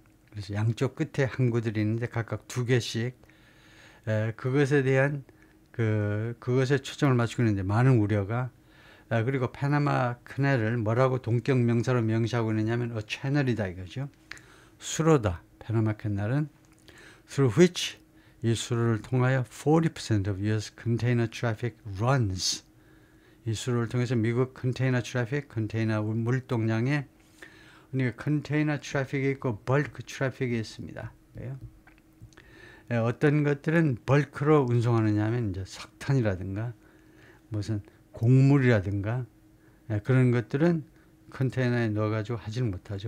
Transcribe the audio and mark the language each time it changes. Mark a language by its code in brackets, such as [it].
[ko] 그래서 양쪽 끝에 항구들이 있는데 각각 2개씩, 그것에 대한 그것에 초점을 맞추고 있는데 많은 우려가, 그리고 파나마 커넬을 뭐라고 동격 명사로 명시하고 있느냐면 [en] a channel [ko] 이다 이거죠. 수로다. 파나마 커넬은 [en] through which, [ko] 이 수로를 통하여 [en] 40% of US container traffic runs. [ko] 이 수로를 통해서 미국 컨테이너 트래픽, 컨테이너 물동량에, 그러니까 컨테이너 트래픽이 있고 벌크 트래픽이 있습니다. 어떤 것들은 벌크로 운송하느냐 하면 이제 석탄이라든가 무슨 곡물이라든가 그런 것들은 컨테이너에 넣어가지고 하지는 못하죠.